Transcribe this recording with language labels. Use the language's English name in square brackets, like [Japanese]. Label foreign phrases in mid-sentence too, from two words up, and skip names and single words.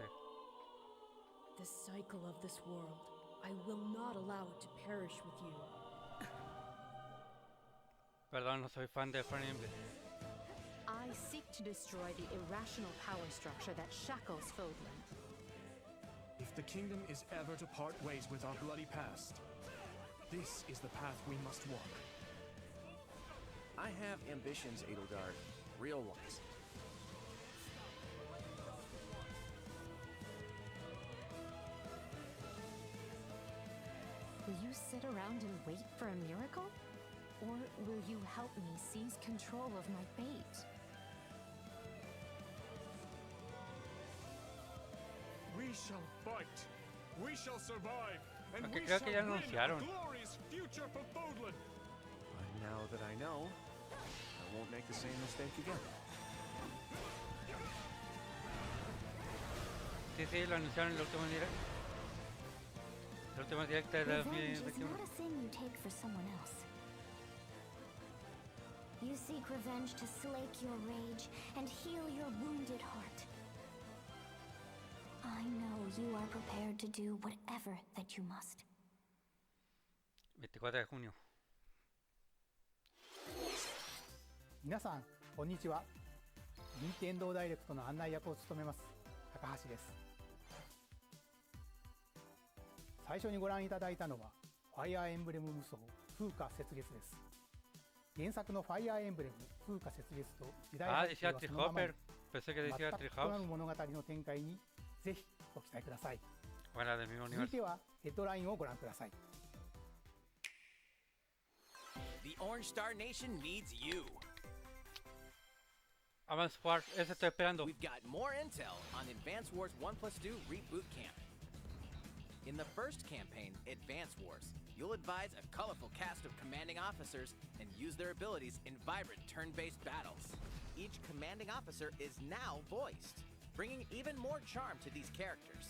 [English] The cycle of this world. I will not allow it to perish with you. [Spanish] Perdón, no soy fan de Fire Emblem. [English] I seek to destroy the irrational power structure that shackles Fodlan. If the kingdom is ever to part ways with our bloody past, this is the path we must walk. I have ambitions, Edelgard. Real ones. Will you sit around and wait for a miracle? Or will you help me seize control of my fate? We shall fight. We shall survive. And [Spanish] Aunque [English] we [Spanish] creo [English] shall [Spanish] que ya [English] win a [Spanish] anunciaron. [English] glorious future for Fodlan. But now that I know, I won't make the same mistake again. [Spanish] Sí, lo anunciaron en el último direct. El último direct de [English] Revenge is [Spanish] 2021. [English] not a thing you take for someone else. You seek revenge to slake your rage and heal your wounded heart. I know you are prepared to do whatever that you must. [Spanish] 24 de junio. [Japanese] 皆さんこんにちは。任天堂ダイレクトの案内役を務めます高橋です。最初にご覧いただいたのはファイアーエンブレム無双風化雪月です。原作のファイアーエンブレム風化雪月と時代背景 [Spanish] decía [Japanese] はそのままに [Spanish] Treehopper. Pensé que [Japanese] 全 [Spanish] decía [Japanese] く異なる [Spanish] Treehouse. [Japanese] 物語の展開にぜひご期待ください。 [Spanish] Fuera del mismo [Japanese] 続い [Spanish] universo. [Japanese] てはヘッドラインをご覧ください。 [English] The Orange Star Nation needs you. [Spanish] Advance Wars, ese estoy esperando. [English] We've got more intel on Advance Wars 1+2 Reboot Camp. In the first campaign, Advance Wars, you'll advise a colorful cast of commanding officers and use their abilities in vibrant turn-based battles. Each commanding officer is now voiced, bringing even more charm to these characters.